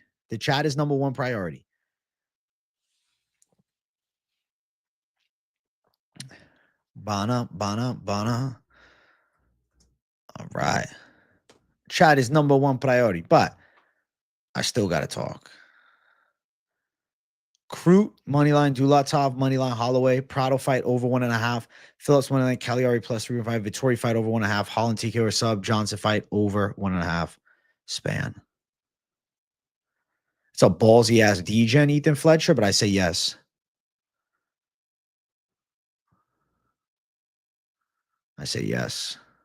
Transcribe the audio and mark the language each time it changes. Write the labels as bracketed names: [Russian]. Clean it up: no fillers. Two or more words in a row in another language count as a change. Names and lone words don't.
[English] The chat is number one priority. Bana. All right. Chat is number one priority, but I still got to talk. Crute, moneyline, Dulatov, moneyline, Holloway, Prado fight over 1.5, Phillips, moneyline, Caliari plus 3.5, Vettori fight over 1.5, Holland TKO or sub, Johnson fight over 1.5, Spann. It's a ballsy ass degen, Ethan Fletcher, but I say yes. I say yes.